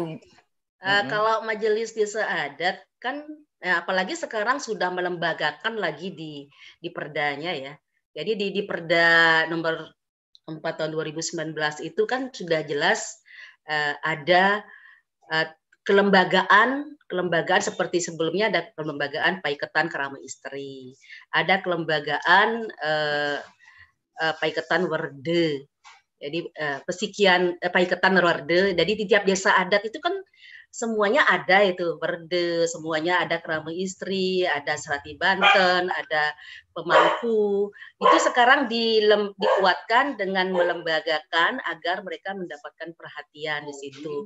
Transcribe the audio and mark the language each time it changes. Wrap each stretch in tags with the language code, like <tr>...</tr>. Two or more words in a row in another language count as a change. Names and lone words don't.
<id>Kalau majelis desa adat kan, apalagi sekarang sudah melembagakan lagi di perdanya ya. Jadi di Perda nomor 4 tahun 2019 itu kan sudah jelas ada kelembagaan seperti sebelumnya ada kelembagaan Paiketan Kerama Istri, ada kelembagaan Paiketan Werde. Jadi pesikian Paiketan Werde. Jadi di tiap desa adat itu kan semuanya ada itu Werde, semuanya ada Kerama Istri, ada Serati Banten, ada pemangku. Itu sekarang dikuatkan dengan melembagakan agar mereka mendapatkan perhatian di situ.</id>